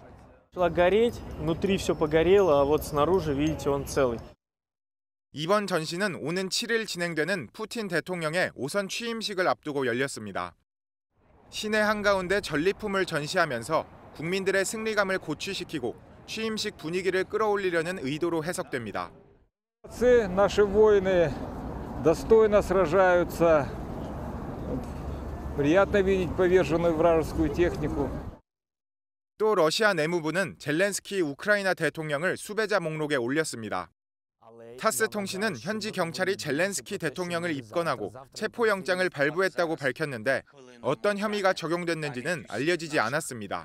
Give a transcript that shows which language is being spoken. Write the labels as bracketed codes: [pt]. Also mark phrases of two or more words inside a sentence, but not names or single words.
[ko] 이번 전시는 오는 7일 진행되는 푸틴 대통령의 오선 취임식을 앞두고 열렸습니다. 시내 한가운데 전리품을 전시하면서 국민들의 승리감을 고취시키고 취임식 분위기를 끌어올리려는 의도로 해석됩니다. [ru] Наши воины достойно сражаются. Приятно видеть поверженную вражескую технику. [ko] 또 러시아 내무부는 젤렌스키 우크라이나 대통령을 수배자 목록에 올렸습니다. 타스 통신은 현지 경찰이 젤렌스키 대통령을 입건하고 체포영장을 발부했다고 밝혔는데 어떤 혐의가 적용됐는지는 알려지지 않았습니다.